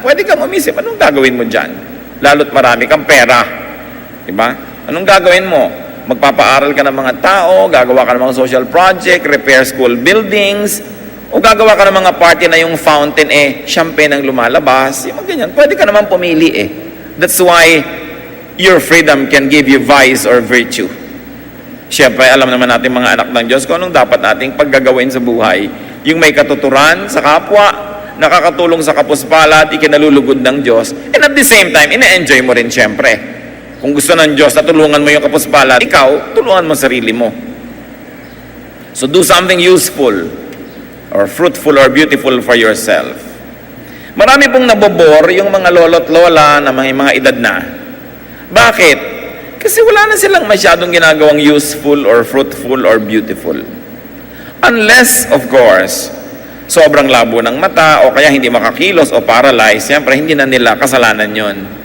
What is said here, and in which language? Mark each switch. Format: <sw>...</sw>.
<tl>Pwede kang umisip, anong gagawin mo dyan? Lalo't marami kang pera. Diba? Anong gagawin mo? Magpapaaral ka ng mga tao, gagawa ka ng mga social project,</tl> <en>repair school buildings,</en> <tl>o gagawa ka ng mga party na yung fountain, champagne ang lumalabas, yung mga ganyan. Pwede ka naman pumili</tl> <en>That's why your freedom can give you vice or virtue.</en> <tl>Siyempre, alam naman natin mga anak ng Diyos kung anong dapat nating paggagawin sa buhay. Yung may katuturan sa kapwa, nakakatulong sa kapuspalad, ikinalulugod ng Diyos,</tl> <en>and at the same time,</en> <tl>ina-enjoy mo rin siyempre. Kung gusto ng Diyos na tulungan mo yung kapuspalad, ikaw, tulungan mo sarili mo.</tl> <en>So do something useful or fruitful or beautiful for yourself.</en> <tl>Marami pong nabobore yung mga lolo't lola na mga edad na. Bakit? Kasi wala na silang masyadong ginagawang</tl> <en>useful or fruitful or beautiful.</en> <tl>Unless, of course, sobrang labo ng mata o kaya hindi makakilos o paralyzed, siyempre hindi na nila kasalanan yon.</tl>